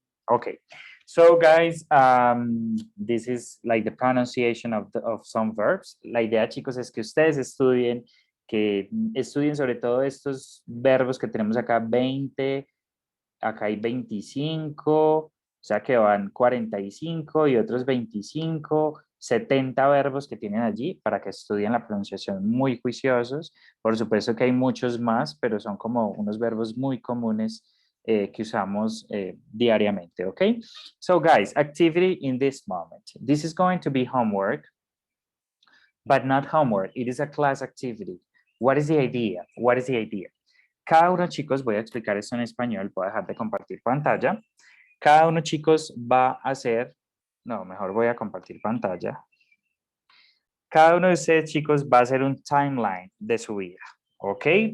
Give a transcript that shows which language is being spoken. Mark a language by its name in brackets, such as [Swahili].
[English] Okay, so guys, this is like the pronunciation of some verbs. [Spanish] La idea, chicos, es que ustedes estudien, sobre todo estos verbos que tenemos acá, 20, acá hay 25, o sea que van 45 y otros 25, 70 verbos que tienen allí para que estudien la pronunciación muy juiciosos. Por supuesto que hay muchos más, pero son como unos verbos muy comunes que usamos diariamente, okay? [English] So guys, activity in this moment. This is going to be homework, but not homework. It is a class activity. What is the idea? What is the idea? [Spanish] Cada uno, chicos, voy a explicar esto en español, voy a dejar de compartir pantalla. Cada uno, chicos, va a hacer, no, mejor voy a compartir pantalla. Cada uno de ustedes, chicos, va a hacer un timeline de su vida, ¿ok?